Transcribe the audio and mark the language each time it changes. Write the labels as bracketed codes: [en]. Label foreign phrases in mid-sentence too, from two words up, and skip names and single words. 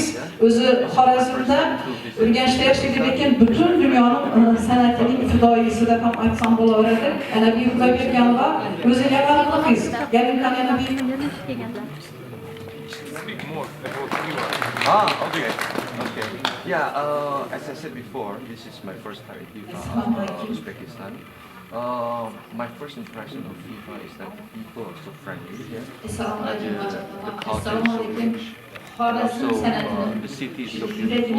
[uz] O'zi Xorazmda Urganchda yashaydi, lekin butun dunyoning san'atining fidoyisi deb ham aytsam bo'laveradi. Ana bu yerda berganlar o'zi yavarli qiz. Galindan yana bir [en] Okay. Yeah, as I said before, this is my first time in FIFA, Uzbekistan. My first impression of FIFA is that the people are so friendly here. The culture is so rich. And also, the city is so beautiful.